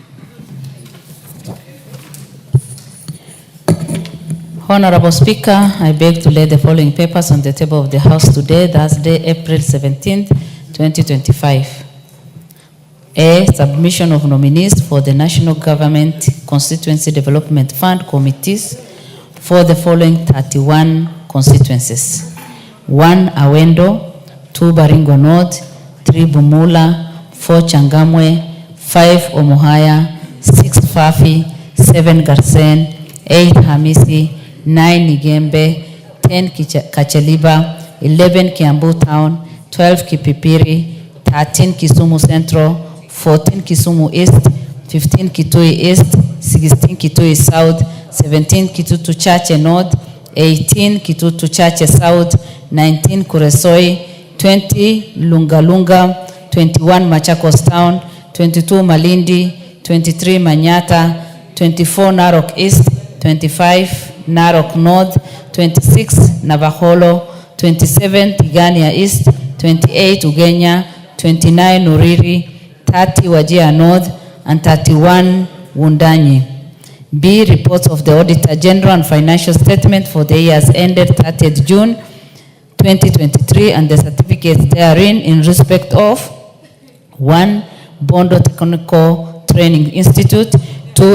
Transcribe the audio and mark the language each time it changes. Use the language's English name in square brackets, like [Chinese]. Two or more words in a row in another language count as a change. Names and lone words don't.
[English] Honorable Speaker, I beg to lay the following papers on the table of the House today, Thursday, April 17th, 2025. A. Submission of nominees for the National Government Constituency Development Fund committees for the following 31 constituencies: 1 Awendo, 2 Baringo North, 3 Bumula, 4 Changamwe, 5 Omuhaya, 6 Fafi, 7 Garsen, 8 Hamisi, 9 Igembe, 10 Kacheliba, 11 Kiambu Town, 12 Kipipiri, 13 Kisumu Central, 14 Kisumu East, 15 Kitui East, 16 Kitui South, 17 Kitutu Chache North, 18 Kitutu Chache South, 19 Kuresoi, 20 Lungalunga, 21 Machakos Town, 22 Malindi, 23 Manyata, 24 Narok East, 25 Narok North, 26 Navaholo, 27 Tigania East, 28 Ugenya, 29 Uriri, 30 Wajir North, and 31 Wundanyi. B. Reports of the Auditor General and Financial Statement for the years ended 30th June 2023 and the certificates therein in respect of 1. Bondo Technical Training Institute, 2.